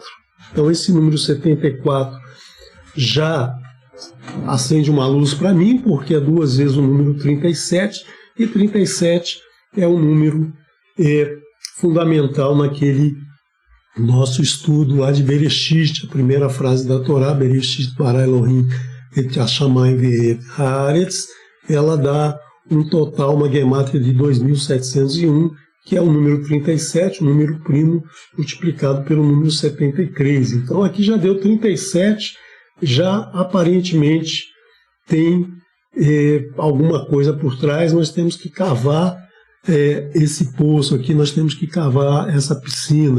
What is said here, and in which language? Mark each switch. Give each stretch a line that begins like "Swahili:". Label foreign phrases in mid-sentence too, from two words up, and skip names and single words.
Portuguese: Então, esse número 74 já acende uma luz para mim, porque é 2 vezes o número 37, e 37 é um número fundamental naquele nosso estudo lá de Bereshit, a primeira frase da Torá,
Hebrew: בראשית ברא אלהים את השמים ואת הארץ,
Portuguese: ela dá um total, uma gemátria de 2.701, que é o número 37, o número primo, multiplicado pelo número 73. Então aqui já deu 37, já aparentemente tem alguma coisa por trás, nós temos que cavar esse poço aqui, nós temos que cavar essa piscina.